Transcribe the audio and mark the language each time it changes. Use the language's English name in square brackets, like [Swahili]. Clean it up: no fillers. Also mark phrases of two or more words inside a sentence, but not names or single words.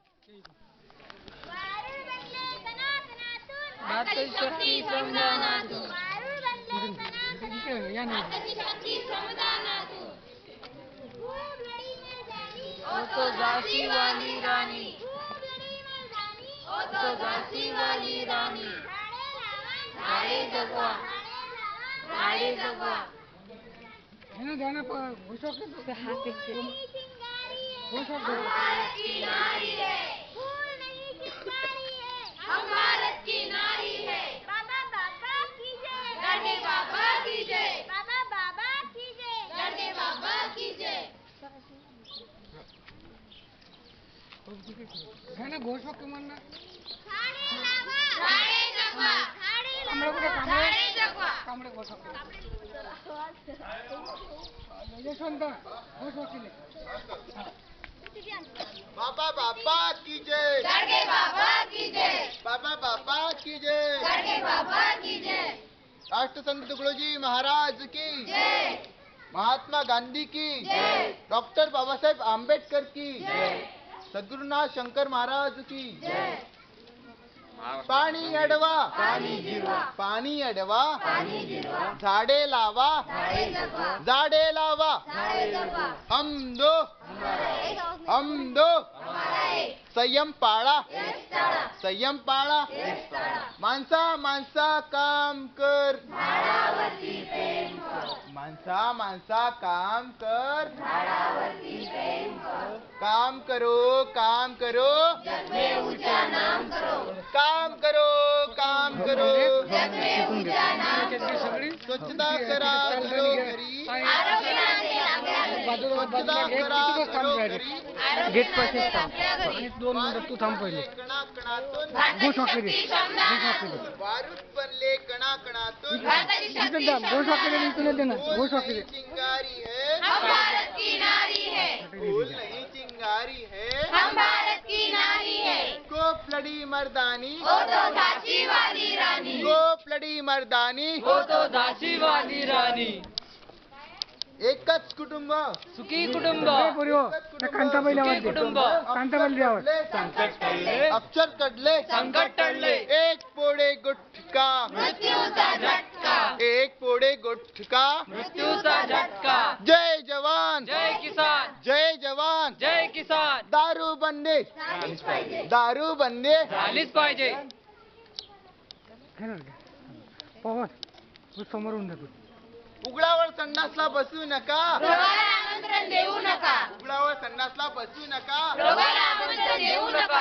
[Marathi] भारताची शक्ती संविधानातून [Hindi] तो झाशी वाली राणी तो झाशी वाली राणी [Marathi] झाडे जगवा ध्यान घोषक [Hindi] भारत की नारी है, फूल नहीं चिंगारी है, हम भारत की नारी है। बाबा बाबा की जय, गढ़े बाबा की जय, बाबा बाबा की जय, गढ़े बाबा की जय। [Marathi] ध्यान घोषक म्हणणं झाडे लावा, झाडे जगवा, झाडे लावा, झाडे जगवा। कांबळे घोषक यशवंत घोषक केले [Hindi] बाबा बाबा की जय, गढ़े बाबा की जय, बाबा बाबा की जय, गढ़े बाबा की जय। राष्ट्रसंत तुकडोजी महाराज की जय, महात्मा गांधी की जय, डॉक्टर बाबासाहेब आंबेडकर की जय, सद्गुरुनाथ शंकर महाराज की जय। [Marathi] पाणी अडवा, पाणी जिरवा, पाणी अडवा, पाणी जिरवा, झाडे लावा, झाडे जगवा, झाडे लावा, झाडे जगवा। [Hindi] हम दो हमारा एक [Marathi] संयम पाळा, देश टाळा, संयम पाळा, देश टाळा। माणसा माणसा काम कर, झाडावरती प्रेम कर, माणसा काम कर, झाडावरती प्रेम कर, [Hindi] काम करो जग में ऊंचा नाम करो, काम करो जग में ऊंचा नाम करो। [Marathi] स्वच्छता करा घरोघरी, आरोग्य नांदेल आपल्या घरी, स्वच्छता करा घरोघरी, आरोग्य नांदेल आपल्या घरी। 2 मिनिटं तू थांब पहिले कणाकणातून भारताची शक्ती श्रमदानातून, वारूट बनले कणाकणातून, भारताची शक्ती श्रमदानातून। [Hindi] फूल नहीं चिंगारी है, हम भारत की नारी है, फूल नहीं चिंगारी है, हम भारत की नारी है। गोप लड़ी मर्दानी, ओ तो झांसी वाली रानी, गोप लड़ी मर्दानी, हो तो झाशी वाली राणी [Marathi] एकच कुटुंब, सुखी कुटुंब कांताबाई कुटुंब कांताबाई संकट टळले अक्षर कडले, संकट टळले एक पोळे गुटखा, मृत्यूचा झटका, एक पोळे गुटखा, मृत्यूचा झटका जय जवान, जय किसान जय जवान, जय किसान दारू बंदे, झालीच पाहिजे, दारू बंदे, झालीच पाहिजे पवन समोरून जातो उघडावर संडासला बसू नका, रोगाला आमंत्रण देऊ नका, उघडावर संडासला बसू नका, रोगाला आमंत्रण देऊ नका।